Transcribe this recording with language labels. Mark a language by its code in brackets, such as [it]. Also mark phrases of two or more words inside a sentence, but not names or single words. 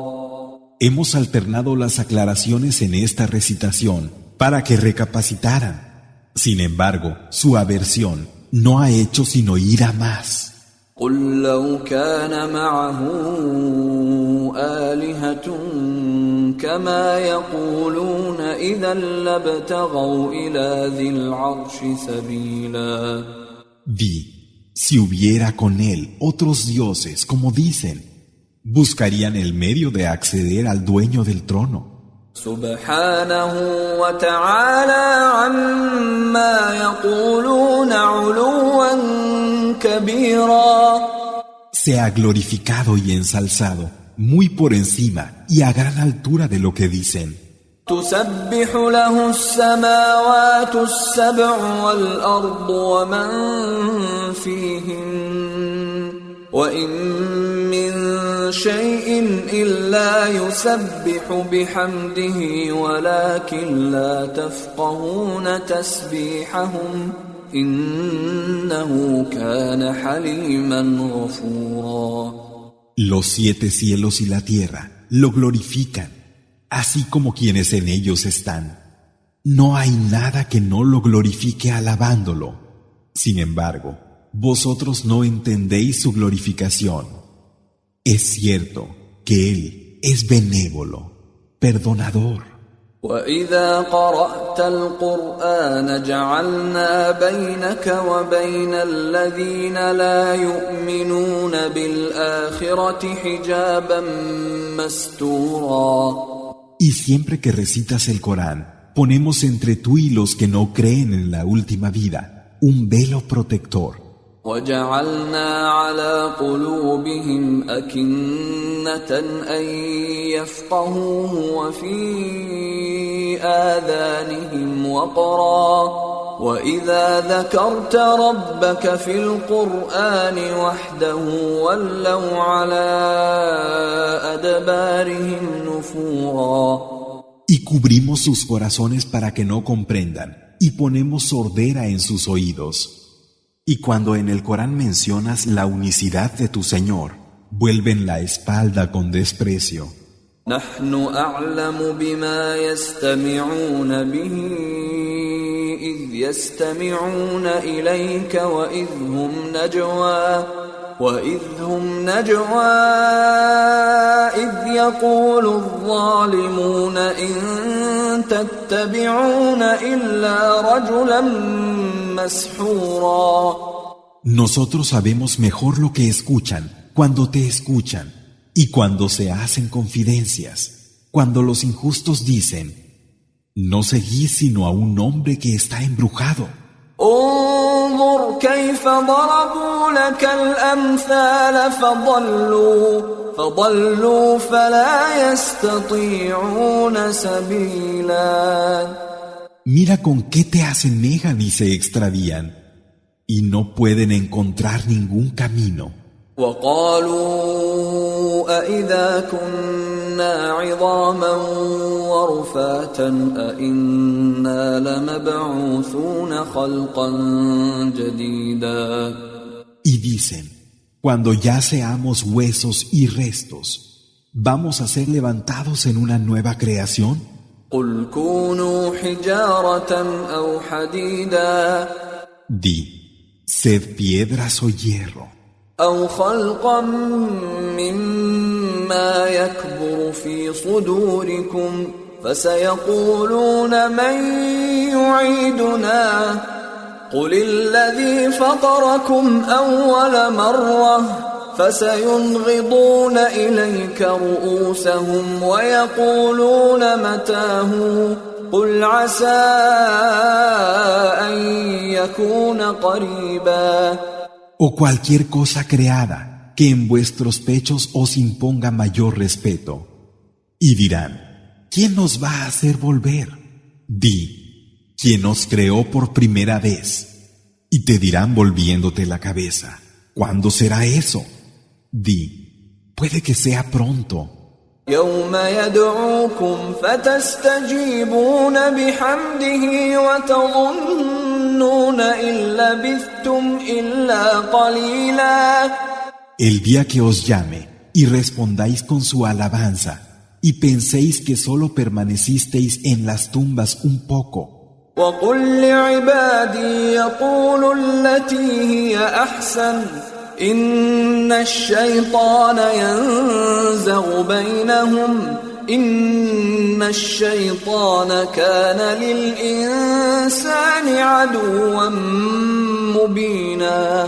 [es] Hemos alternado las aclaraciones en esta recitación para que recapacitaran. Sin embargo, su aversión no ha hecho sino ir a más. [ar] قُلْ لَوْ كَانَ مَعَهُ آلِهَةٌ كَمَا يَقُولُونَ إِذًا لَابْتَغَوْا إِلَى ذِي الْعَرْشِ سَبِيلًا. [es] Di, si hubiera con él otros dioses, como dicen, buscarían el medio de acceder al dueño del trono. [ar] سبحانه وتعالى عما يقولون علوا كبيرا. [es] Sea glorificado y ensalzado, muy por encima y a gran altura de lo que dicen. [ar] تسبح له السماوات السبع والأرض ومن فيهن وإن من شيء إلا يسبح بحمده ولكن لا تفقهون تسبيحهم إنه كان حليما غفورا. [es] Los 7 cielos y la tierra lo glorifican, así como quienes en ellos están. No hay nada que no lo glorifique alabándolo. Sin embargo, vosotros no entendéis su glorificación. Es cierto que Él es benévolo, perdonador. [ar] وَإِذَا قَرَأْتَ الْقُرْآنَ جَعَلْنَا بَيْنَكَ وَبَيْنَ الَّذِينَ لَا يُؤْمِنُونَ بِالْآخِرَةِ حِجَابًا مَسْتُورًا. [es] Y siempre que recitas el Corán, ponemos entre tú y los que no creen en la última vida un velo protector. [ar] وَجَعَلْنَا عَلَى قُلُوبِهِمْ أَكِنَّةً أَن يَفْقَهُوهُ وَفِي آذَانِهِمْ وَقْرًا وَإِذَا ذَكَرْتَ رَبَّكَ فِي الْقُرْآنِ وَحْدَهُ وَلَّوْا عَلَى أَدْبَارِهِمْ نُفُورًا. [es] Y cubrimos sus corazones para que no comprendan, y ponemos sordera en sus oídos. Y cuando en el Corán mencionas la unicidad de tu Señor, vuelven la espalda con desprecio. [ar] نحن أعلم بما يستمعون به إذ يستمعون إليك وإذ هم نجوى إذ يقول الظالمون إن تتبعون إلا رجلا مسحورا. [es] Nosotros sabemos mejor lo que escuchan cuando te escuchan y cuando se hacen confidencias, cuando los injustos dicen, no seguís sino a un hombre que está embrujado. [ar] انظر كيف ضربوا لك الأمثال فضلوا فلا يستطيعون سبيلا. [es] Mira con qué te asemejan y se extravían, y no pueden encontrar ningún camino. [ar] وقالوا أإذا كنا عظاما ورفاتا أإنا لمبعوثون خلقا جديدا. [es] Y dicen, cuando ya seamos huesos y restos, ¿vamos a ser levantados en una nueva creación? [ar] قل كونوا حجارة أو حديدا. [es] Di, sed piedras o hierro. [ar] أو خلقا مما يكبر في صدوركم فسيقولون من يعيدنا قل الذي فطركم أول مرة فسينغضون إليك رؤوسهم ويقولون متاه قل عسى أن يكون قريبا. [es] O cualquier cosa creada que en vuestros pechos os imponga mayor respeto. Y dirán, ¿quién nos va a hacer volver? Di, ¿quién nos creó por primera vez? Y te dirán volviéndote la cabeza, ¿cuándo será eso? Di, puede que sea pronto. [ar] يوم يدعوكم فتستجيبون بحمده وتظنون إن لبثتم إلا قليلا. [es] El día que os llame y respondáis con su alabanza y penséis que solo permanecisteis en las tumbas un poco. [ar] وقل لعبادي يقولوا التي هي أحسن إن الشيطان ينزغ بينهم إن الشيطان كان للإنسان عدوا مبينا.